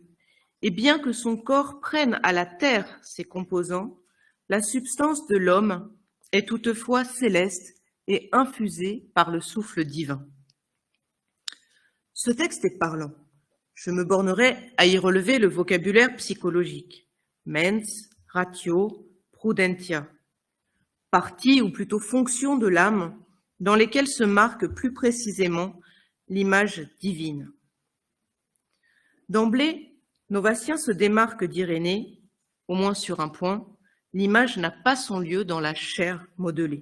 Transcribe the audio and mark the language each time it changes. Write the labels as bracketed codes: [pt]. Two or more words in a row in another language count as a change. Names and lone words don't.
[fr] Et bien que son corps prenne à la terre ses composants, la substance de l'homme est toutefois céleste et infusée par le souffle divin. Ce texte est parlant. Je me bornerai à y relever le vocabulaire psychologique. [la] Mens, ratio, prudentia. [fr] Partie ou plutôt fonction de l'âme dans lesquelles se marque plus précisément l'image divine. D'emblée, Novatien se démarque d'Irénée, au moins sur un point, L'image n'a pas son lieu dans la chair modelée.